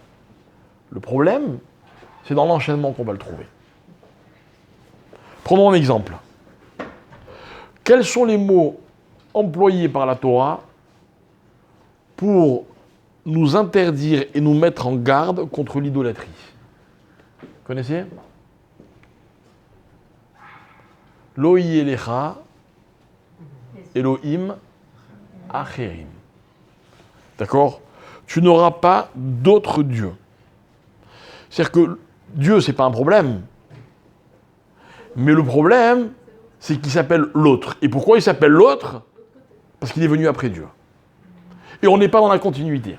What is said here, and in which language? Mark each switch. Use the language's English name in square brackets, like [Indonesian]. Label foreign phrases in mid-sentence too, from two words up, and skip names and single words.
[French] Le problème, c'est dans l'enchaînement qu'on va le trouver. Prenons un exemple. Quels sont les mots employés par la Torah pour nous interdire et nous mettre en garde contre l'idolâtrie? Vous connaissez? [Hebrew] לא יהיה לך אלהים אחרים. [French] D'accord? Tu n'auras pas d'autre Dieu. C'est-à-dire que Dieu, c'est pas un problème. Mais le problème, c'est qu'il s'appelle l'autre. Et pourquoi il s'appelle l'autre? Parce qu'il est venu après Dieu. Et on n'est pas dans la continuité.